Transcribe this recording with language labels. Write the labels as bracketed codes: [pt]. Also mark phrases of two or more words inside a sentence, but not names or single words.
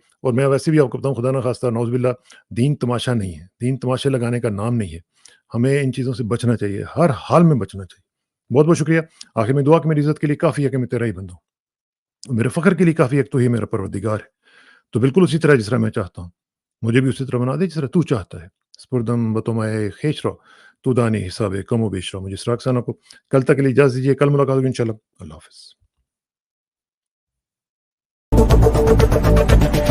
[ur] اور میں ویسے بھی آپ کو بتاؤں، خدا نہ خواستہ [ar] نعوذ باللہ، [ur] دین تماشا نہیں ہے، دین تماشے لگانے کا نام نہیں ہے۔ ہمیں ان چیزوں سے بچنا چاہیے، ہر حال میں بچنا چاہیے۔ بہت بہت شکریہ۔ آخر میں دعا کہ میری عزت کے لیے کافی ہے کہ میں تیرا ہی بندہ ہوں، میرے فخر کے لیے کافی ہے کہ تو ہی میرا پروردگار ہے۔ تو بالکل اسی طرح جس طرح میں چاہتا ہوں، مجھے بھی اسی طرح بنا دے جس طرح تو چاہتا ہے۔ [fa] سپردم بتمائے خیش رو، تو دانی حساب کم و بیش رو۔ [ur] مجھے اسراق ثانہ کو کل تک کے لیے اجازت دیجیے، کل ملاقات ہوگی [ar] انشاءاللہ۔ [ur] اللہ حافظ۔